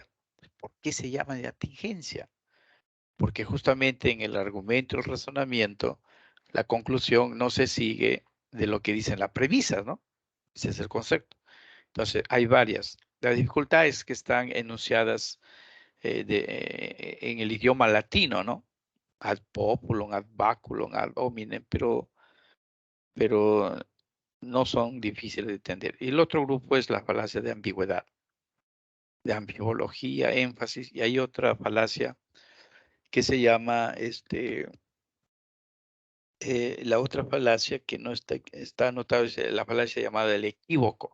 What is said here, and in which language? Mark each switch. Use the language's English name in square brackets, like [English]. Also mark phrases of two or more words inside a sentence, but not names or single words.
[Spanish] ¿Por qué se llama de atingencia? Porque justamente en el argumento, el razonamiento, la conclusión no se sigue de lo que dicen las premisas, ¿no? Ese es el concepto. Entonces, hay varias. La dificultad es que están enunciadas en el idioma latino, ¿no? [Latin] Ad populum, ad baculum, ad hominem, [Spanish] pero no son difíciles de entender. Y el otro grupo es la falacia de ambigüedad, de ambivología, énfasis, y hay otra falacia que se llama, la otra falacia que no está anotada es la falacia llamada el equívoco.